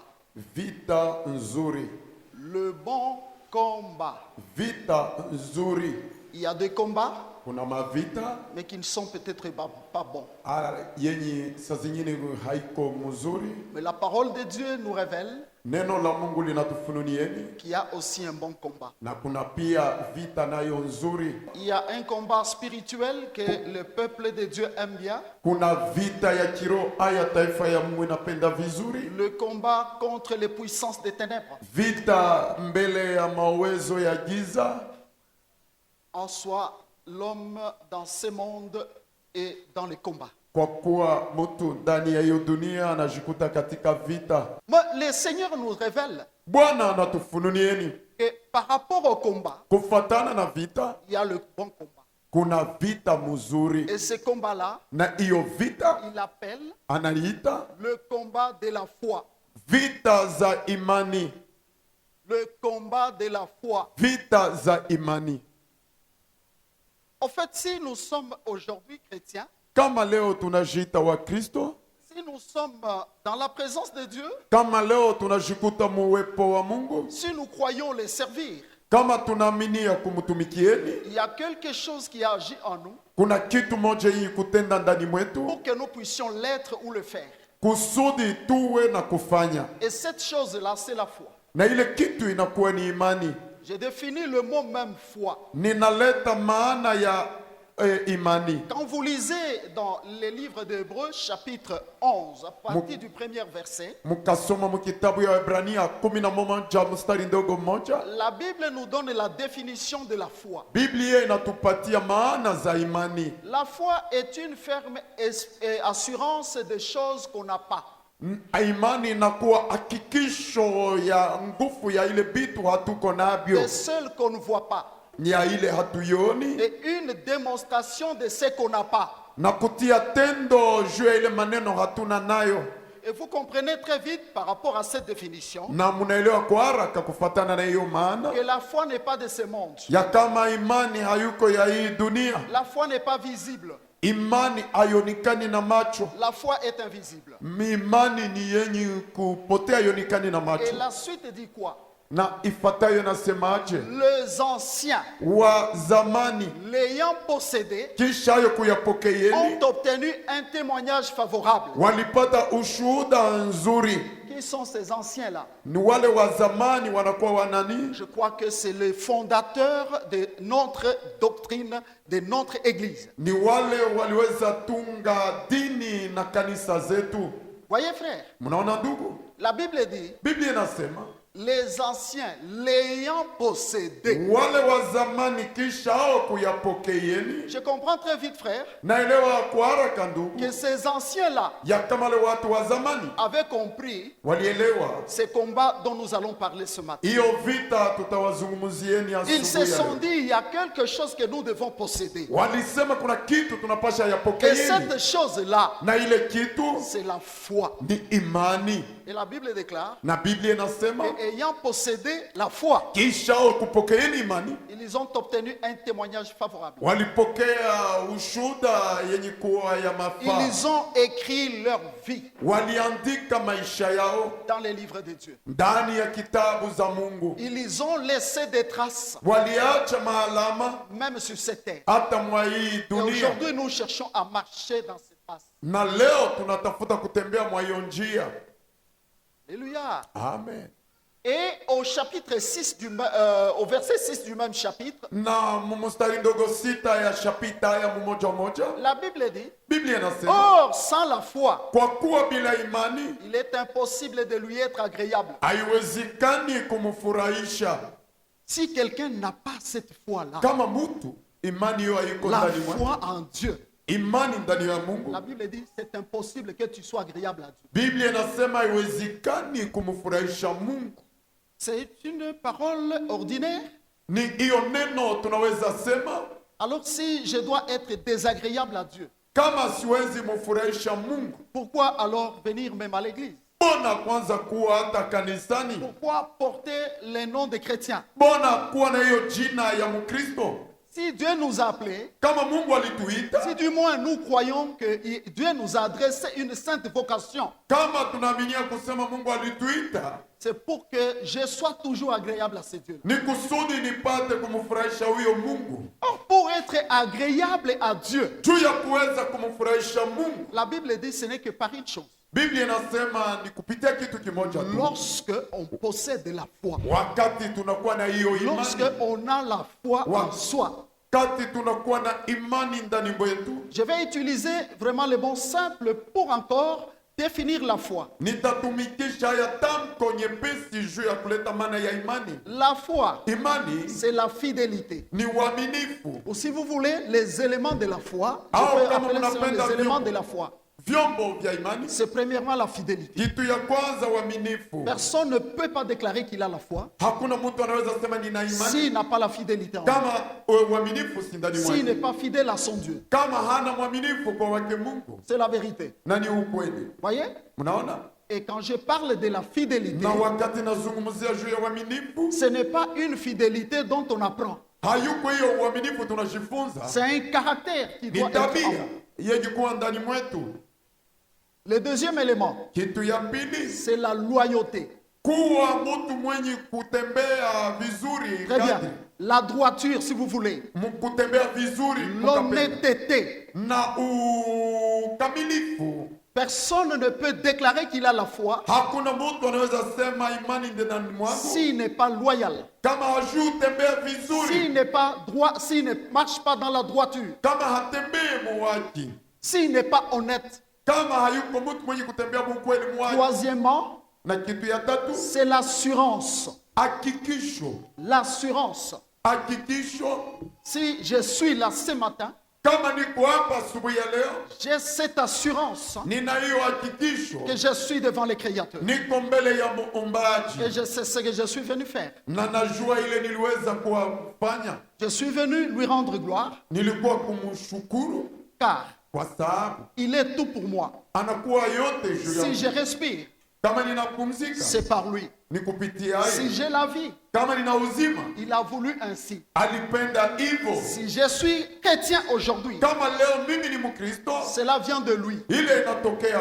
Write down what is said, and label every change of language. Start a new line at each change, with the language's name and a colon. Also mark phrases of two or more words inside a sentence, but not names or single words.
Swahili: Vita nzuri.
French: Le bon combat.
Swahili: Vita nzuri.
French: Il y a des combats,
Swahili: Kuna mavita
French: mais qui ne sont peut-être pas bons.
Swahili: yenye saa zingine haiko mzuri.
French: Mais la parole de Dieu nous révèle
Swahili: Neno la Mungu linatufunulieni
French: qu'il y a aussi un bon combat.
Swahili: na kuna pia vita nayo nzuri.
French: Il y a un combat spirituel que le peuple de Dieu aime bien.
Swahili: Kuna vita ya kiroho aya taifa ya Mungu inapenda vizuri.
French: Le combat contre les puissances des ténèbres.
Swahili: Vita mbele ya mawezo ya giza.
French: En soi, l'homme dans ce monde est dans les combats.
Swahili: Kwa kuwa mtu ndani ya hiyo dunia anajikuta katika vita.
French: Mais le Seigneur nous révèle
Swahili: Bwana anatufunulieni
French: que par rapport au combat,
Swahili: kufatana na vita
French: il y a le bon combat.
Swahili: kuna vita mzuri,
French: Et ce combat-là,
Swahili: na hiyo vita
French: il appelle
Swahili: analiita
French: le combat de la foi.
Swahili: vita za imani.
French: Le combat de la foi.
Swahili: Vita za imani.
French: En fait, si nous sommes aujourd'hui chrétiens,
Swahili: Kama leo tunajiita wa Kristo,
French: si nous sommes dans la présence de Dieu,
Swahili: kama leo tunajikuta muwepo wa Mungu,
French: si nous croyons les servir,
Swahili: kama tunaaminia kumtumikieni,
French: il y a quelque chose qui agit en nous
Swahili: kuna kitu moja hii kutenda ndani mwetu
French: pour que nous puissions l'être ou le faire.
Swahili: kusudi tuwe na kufanya,
French: Et cette chose-là, c'est la foi.
Swahili: na ile kitu inakuwa ni imani.
French: J'ai défini le mot même foi.
Swahili: Ninaleta maana ya imani.
French: Quand vous lisez dans les livres d'Hébreux, chapitre 11, à partir du premier verset,
Swahili: Mukasoma mu kitabu ya Waebrania 11 mstari ndogo mmoja,
French: la Bible nous donne la définition de la foi.
Swahili: Biblia inatupatia maana za imani.
French: La foi est une ferme assurance des choses qu'on n'a pas.
Swahili: Imani inakuwa hakikisho ya nguvu ya ile bitu hatuko nabyo,
French: Des seuls qu'on ne voit pas.
Swahili: ni ya ile hatuyoni,
French: Et une démonstration de ce qu'on n'a pas.
Swahili: na kutia tendo juu ya ile maneno hatuna nayo.
French: Et vous comprenez très vite par rapport à cette définition
Swahili: Na munaelewa kwa haraka kufatana na hiyo maana
French: que la foi n'est pas de ce monde.
Swahili: ya kama imani hayuko ya hii dunia.
French: La foi n'est pas visible.
Swahili: Imani haionekani na macho.
French: La foi est invisible.
Swahili: Imani ni yenye kupotea, haionekani na
French: Et
Swahili: macho.
French: la suite dit quoi?
Swahili: Na ifatayo nasemaje?
French: Les anciens,
Swahili: Wa zamani
French: l'ayant possédé,
Swahili: kisha hayo kuyapokeeni
French: ont obtenu un témoignage favorable.
Swahili: walipata ushuhuda nzuri.
French: Qui sont ces anciens-là?
Swahili: Ni wale wa zamani wanakuwa wanani?
French: Je crois que c'est les fondateurs de notre doctrine, de notre église.
Swahili: Ni wale waliweza tunga dini na kanisa zetu.
French: Voyez frère,
Swahili: Mnaona ndugu?
French: la Bible dit,
Swahili: Biblia inasema
French: les anciens l'ayant possédé.
Swahili: wale wa zamani kisha hao kuyapokeeni.
French: Je comprends très vite frère,
Swahili: Naelewa kwa haraka ndugu
French: que ces anciens-là
Swahili: ya kama wale watu wa zamani
French: avaient compris
Swahili: walielewa
French: ces combats dont nous allons parler ce matin.
Swahili: hiyo vita tutawazungumzieni
French: Ils se
Swahili: asubuhi ya
French: sont
Swahili: leo.
French: dit, il y a quelque chose que nous devons posséder.
Swahili: Walisema kuna kitu tunapasha
French: Et
Swahili: yapokeeni,
French: cette chose-là,
Swahili: na ile kitu
French: c'est la foi.
Swahili: ni imani.
French: Et la Bible déclare,
Swahili: Na Biblia inasema
French: et ayant possédé la foi,
Swahili: kisha hao kupokeeni imani
French: ils ont obtenu un témoignage favorable.
Swahili: walipokea ushuhuda yenye kuwa ya mafaa.
French: Ils ont écrit leur vie
Swahili: Waliandika maisha yao
French: dans les livres de Dieu.
Swahili: ndani ya kitabu za Mungu.
French: Ils ont laissé des traces,
Swahili: Waliacha maalama
French: même sur cette terre.
Swahili: hata mwa hii
French: Et
Swahili: dunia,
French: aujourd'hui, nous cherchons à marcher dans ces traces.
Swahili: na leo tunatafuta kutembea mwa hiyo njia. Alléluia. Amen.
French: Et au chapitre 6 au verset 6 du même chapitre,
Swahili: Na mstari ndogo sita ya shapita ya mmoja moja,
French: la Bible dit,
Swahili: Biblia inasema
French: or sans la foi,
Swahili: kwa kuwa bila imani
French: il est impossible de lui être agréable.
Swahili: haiwezekani kumfurahisha.
French: Si quelqu'un n'a pas cette foi-là,
Swahili: Kama mtu imani hiyo haiko
French: la
Swahili: ndani mwake,
French: foi en Dieu,
Swahili: imani ndani ya Mungu.
French: La Bible dit c'est impossible que tu sois agréable à Dieu.
Swahili: Biblia inasema haiwezekani kumfurahisha Mungu.
French: C'est une parole ordinaire.
Swahili: Ni hiyo neno tunaweza sema,
French: Alors si je dois être désagréable à Dieu,
Swahili: kama siwezi mfurahisha Mungu,
French: pourquoi alors venir même à l'église?
Swahili: mbona kwanza kuwa hata kanisani?
French: Pourquoi porter les noms des chrétiens?
Swahili: Mbona kuwa na hiyo jina ya Mkristo?
French: Si Dieu nous a appelés,
Swahili: Kama Mungu alituita,
French: si du moins nous croyons que Dieu nous a adressé une sainte vocation,
Swahili: kama tunaaminia kusema Mungu alituita,
French: c'est pour que je sois toujours agréable à ces dieux.
Swahili: ni kusudi nipate kumfurahisha huyo Mungu.
French: Or, pour être agréable à Dieu,
Swahili: Juu ya kuweza kumfurahisha Mungu,
French: la Bible dit ce n'est que par une chose.
Swahili: Biblia inasema ni kupitia kitu kimoja tu.
French: Lorsque on possède la foi,
Swahili: Wakati tunakuwa na hiyo
French: lorsque
Swahili: imani,
French: on a la foi en soi.
Swahili: wakati tunakuwa na imani ndani mwetu,
French: Je vais utiliser vraiment le bon simple pour encore définir la foi.
Swahili: nitatumikisha haya tamko nyepesi juu ya kuleta maana ya imani.
French: La foi,
Swahili: Imani
French: c'est la fidélité.
Swahili: ni uaminifu.
French: Ou si vous voulez, les éléments de la foi, je Ah, peux comme appeler on ça appelle les dans éléments Dieu. de la foi.
Swahili: Vyombo vya imani,
French: C'est premièrement la fidélité.
Swahili: kitu ya kwanza uaminifu.
French: Personne ne peut pas déclarer qu'il a la foi
Swahili: Hakuna mtu anaweza sema nina imani
French: s'il n'a pas la fidélité en lui.
Swahili: kama uaminifu si ndani
French: S'il n'est
Swahili: mwake,
French: pas fidèle à son Dieu.
Swahili: kama hana mwaminifu kwa wake Mungu.
French: C'est la vérité.
Swahili: Na ni ukweli.
French: Voyez?
Swahili: Mnaona?
French: Et quand je parle de la fidélité,
Swahili: Na wakati nazungumzia juu ya uaminifu,
French: ce n'est pas une fidélité dont on apprend.
Swahili: hayuko hiyo uaminifu tunajifunza,
French: C'est un caractère qui
Swahili: ni
French: doit être en
Swahili: tabia
French: nous.
Swahili: yenye kuwa ndani mwetu.
French: Le deuxième élément,
Swahili: Kitu ya pili,
French: c'est la loyauté.
Swahili: kuwa mtu mwenye kutembea vizuri
French: Très bien.
Swahili: kadri.
French: La droiture, si vous voulez.
Swahili: Kutembea vizuri mukapenda.
French: L'honnêteté.
Swahili: Na ukamilifu.
French: Personne ne peut déclarer qu'il a la foi
Swahili: Hakuna mtu anaweza sema imani ndani mwangu
French: s'il n'est pas loyal,
Swahili: kama hajui tembea vizuri,
French: s'il n'est pas droit, s'il ne marche pas dans la droiture,
Swahili: kama hatembei muwaki,
French: s'il n'est pas honnête.
Swahili: kama hayuko mtu mwenye kutembea mukweli muwaki.
French: Troisièmement,
Swahili: Na kitu ya tatu,
French: c'est l'assurance.
Swahili: hakikisho.
French: L'assurance.
Swahili: Hakikisho,
French: Si je suis là ce matin,
Swahili: kama niko hapa asubuhi ya leo,
French: j'ai cette assurance
Swahili: nina hiyo hakikisho,
French: que je suis devant le Créateur.
Swahili: niko mbele ya muumbaji,
French: Et je sais ce que je suis venu faire.
Swahili: na najua ile niliweza kuwafanya.
French: Je suis venu lui rendre gloire,
Swahili: Nilikuwa kumshukuru
French: car
Swahili: kwa sababu
French: il est tout pour moi.
Swahili: anakuwa yote juu
French: Si
Swahili: yangu.
French: je respire,
Swahili: Kama ninapumzika
French: c'est par lui.
Swahili: ni kupitia
French: Si
Swahili: yeye.
French: j'ai la vie,
Swahili: Kama nina uzima
French: il a voulu ainsi.
Swahili: alipenda hivyo.
French: Si je suis chrétien aujourd'hui,
Swahili: Kama leo mimi ni Mkristo,
French: cela vient de lui.
Swahili: ile inatokea